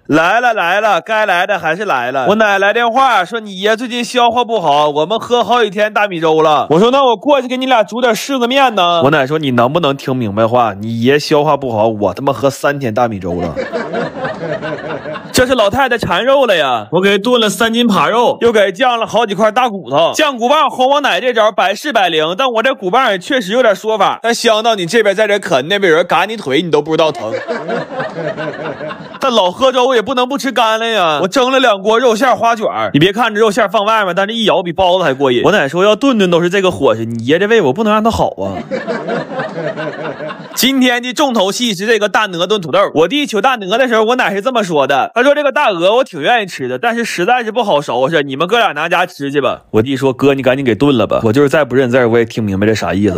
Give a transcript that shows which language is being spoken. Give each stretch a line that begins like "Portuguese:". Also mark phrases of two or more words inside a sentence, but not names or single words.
Chinese: 來了，該來的還是來了。我奶来電話說你爺最近消化不好，我們喝好幾天大米粥了。我說那我過去給你倆煮點柿子麵呢。我奶說你能不能聽明白話？你爺消化不好，我他媽喝3天大米粥了。这是老太太馋肉了呀，我给炖了3斤扒肉，又给酱了好幾塊大骨頭。酱骨棒哄我奶這招百試百靈，但我這骨棒也確實有點說法，但香到你這邊在這啃，那邊有人嘎你腿，你都不知道疼。但老喝粥也不能不吃乾了呀，我蒸了2鍋肉馅花卷，你別看这肉馅放外面，但是一咬比包子還過癮。我奶說要頓頓都是這個伙食，你爺這胃我不能讓他好啊。今天的重頭戲是這個大鵝燉土豆。我弟取大鵝的時候，我奶是這麼說的，他說這個大鵝我挺願意吃的，但是實在是不好收拾，你們哥倆拿家吃去吧。我弟說哥你趕緊給燉了吧，我就是再不認字我也聽明白這啥意思了。